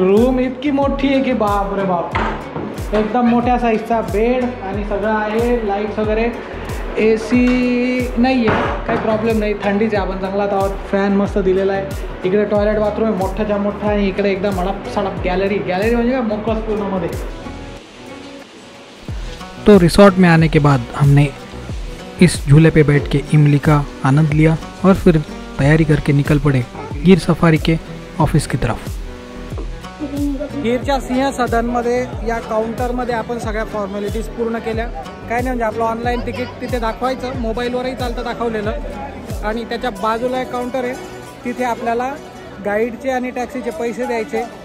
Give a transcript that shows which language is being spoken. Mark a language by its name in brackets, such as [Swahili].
[Marathi] Room इतकी मोठी आहे की बाप रे बाप, एकदम मोठ्या साईजचा बेड आणि सगळं आहे, लाईट्स वगैरे, AC नाही आहे, काही प्रॉब्लेम नाही, थंडीच आहे, आपण जंगलात आहोत, फॅन मस्त दिलेला आहे। इकडे टॉयलेट बाथरूम आहे मोठाच्या मोठा आहे, इकडे एकदम अडप सडप गैलरी म्हणजे का मोकळं पूर्ण मध्ये। [Hindi] तो रिसॉर्ट में आने के बाद हमने इस झूले पे बैठ के इमली का आनंद लिया और फिर तैयारी करके निकल पड़े गीर सफारी के ऑफिस की तरफ। [Marathi] गीरच्या सिंह सदनमध्ये या काउंटरमध्ये आपण सगळ्या फॉर्मॅलिटीज पूर्ण केल्या। काय नाही, म्हणजे आपलं ऑनलाईन तिकीट तिथे दाखवायचं, मोबाईलवरही चालतं दाखवलेलं, आणि त्याच्या बाजूला एक काउंटर आहे, तिथे आपल्याला गाईडचे आणि टॅक्सीचे पैसे द्यायचे।